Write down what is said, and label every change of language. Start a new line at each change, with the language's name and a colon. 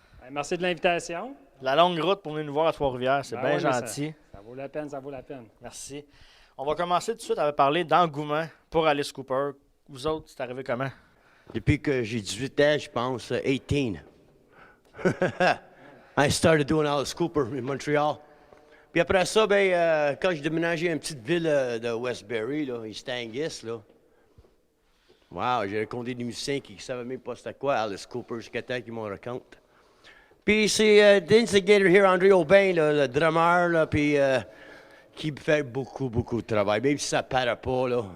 French: Merci de l'invitation. La longue route pour venir nous voir à Trois-Rivières, c'est bien Oui, gentil. Ça vaut la peine, ça vaut la peine. Merci. On va commencer tout de suite à parler d'engouement pour Alice Cooper. Vous autres, c'est arrivé comment? Depuis que j'ai 18 ans, je pense, 18.
English: I started doing Alice Cooper in Montreal.
French: Puis après ça, quand j'ai déménagé à une petite ville de Westbury, là, East Angus, là, wow, j'ai rencontré des musiciens qui ne savaient même pas c'était quoi Alice Cooper jusqu'à temps qu'ils m'en racontent. Puis c'est l'
English: instigator here,
French: André Aubin, là, le drummer, là, puis qui fait beaucoup de travail, même si ça ne paraît pas, là.